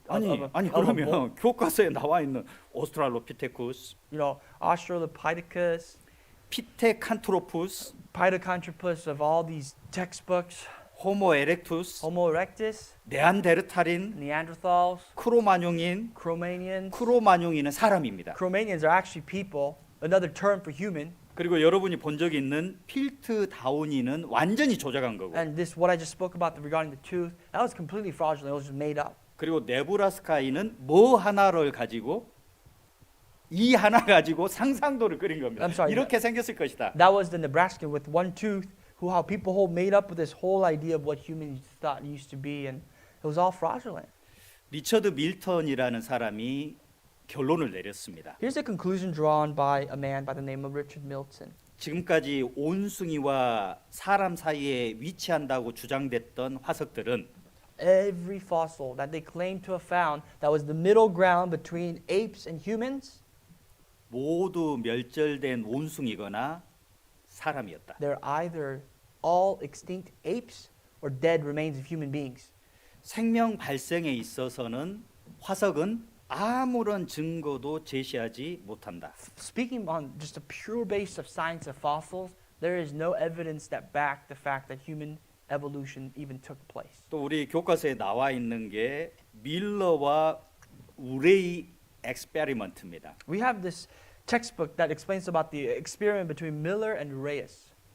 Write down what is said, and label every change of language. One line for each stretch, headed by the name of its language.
Korean: 아니
English: of a bull.
Korean: 그러면 교과서에 나와 있는 오스트랄로피테쿠스,
English: You know, Australopithecus,
Korean: 피테칸트로푸스,
English: Pithecanthropus of all these textbooks,
Korean: 호모 에렉투스,
English: Homo erectus,
Korean: 네안데르탈인,
English: Neanderthals,
Korean: 크로마뇽인,
English: Cro-Magnons.
Korean: 크로마뇽인은 사람입니다.
English: Cro-Magnons are actually people, another term for human.
Korean: 그리고 여러분이 본 적이 있는 필트 다우니는 완전히 조작한 거고.
English: And this, what I just spoke about regarding the tooth, that was completely fraudulent. It was just made up.
Korean: 그리고 네브라스카인은 뭐 하나를 가지고 이 하나 가지고 상상도를 그린 겁니다.
English: I'm sorry,
Korean: 이렇게 생겼을 것이다.
English: That was the Nebraskan with one tooth, who how people made up with this whole idea of what humans thought used to be, and it was all fraudulent.
Korean: 리처드 밀턴이라는 사람이 결론을 내렸습니다.
English: Here's the conclusion drawn by a man by the name of Richard Milton.
Korean: 지금까지 온숭이와 사람 사이에 위치한다고 주장됐던 화석들은
English: Every fossil that they claimed to have found that was the middle ground between apes and humans,
Korean: 모두 멸절된 온숭이거나 사람이었다.
English: they're either all extinct apes or dead remains of human beings.
Korean: 생명 발생에 있어서는 화석은 아무런 증거도 제시하지 못한다.
English: Speaking on just a pure base of science of fossils, there is no evidence that back the fact that human evolution even took place.
Korean: 또 우리 교과서에 나와 있는 게 밀러와 우레이 엑스페리먼트입니다.
English: We have this textbook that explains about the experiment between Miller and Reyes.